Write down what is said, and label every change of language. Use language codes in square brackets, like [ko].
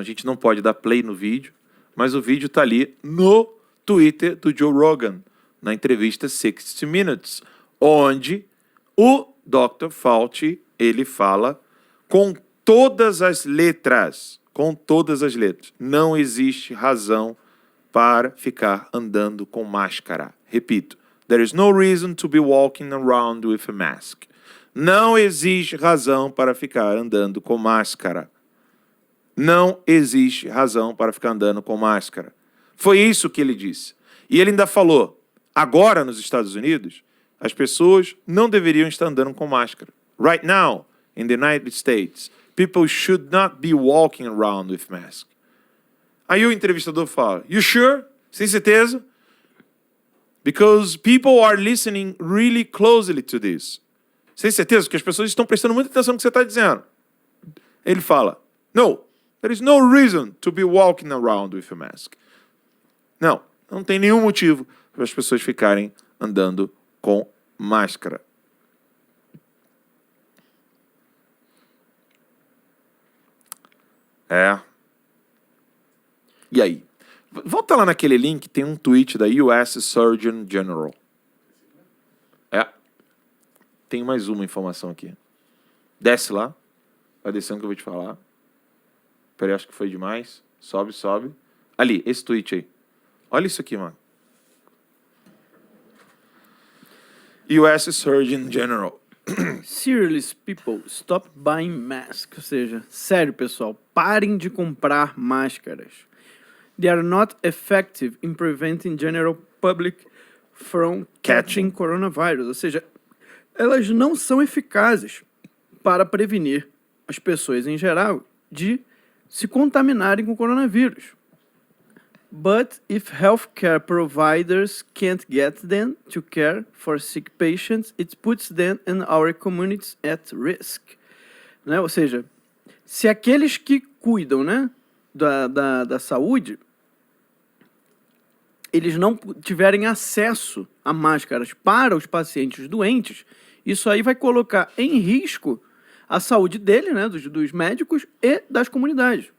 [pt] A gente não pode dar play no vídeo, mas o vídeo está ali no Twitter do Joe Rogan, na entrevista 60 Minutes, onde o Dr. Fauci, ele fala com todas as letras. Com todas as letras. Não existe razão para ficar andando com máscara. Repito, [en] there is no reason to be walking around with a mask. [pt] Não existe razão para ficar andando com máscara. Não existe razão para ficar andando com máscara. Foi isso que ele disse. E ele ainda falou, agora nos Estados Unidos, as pessoas não deveriam estar andando com máscara. [en] Right now, in the United States, people should not be walking around with mask. [pt] Aí o entrevistador fala, [en] you sure? [pt] Sem certeza? [en] Because people are listening really closely to this. [pt] Sem certeza? Porque as pessoas estão prestando muita atenção no que você está dizendo. Ele fala, [en] no, there is no reason to be walking around with a mask. [pt] Não tem nenhum motivo para as pessoas ficarem andando com máscara. E aí? Volta lá naquele link, tem um tweet da US Surgeon General. Tem mais uma informação aqui. Desce lá. Vai descendo que eu vou te falar. Peraí, acho que foi demais. Sobe. Ali, esse tweet aí. Olha isso aqui, mano. US Surgeon General. [en] Serious people, stop buying masks. [pt] Ou seja, sério, pessoal, parem de comprar máscaras. [en] They are not effective in preventing general public from catching coronavirus. [pt] Ou seja, elas não são eficazes para prevenir as pessoas em geral de se contaminarem com coronavírus. [en] But if healthcare providers can't get them to care for sick patients, it puts them and our communities at risk. [pt] Né? Ou seja, se aqueles que cuidam, né, da saúde, eles não tiverem acesso a máscaras para os pacientes doentes, isso aí vai colocar em risco a saúde dele, né, dos médicos e das comunidades.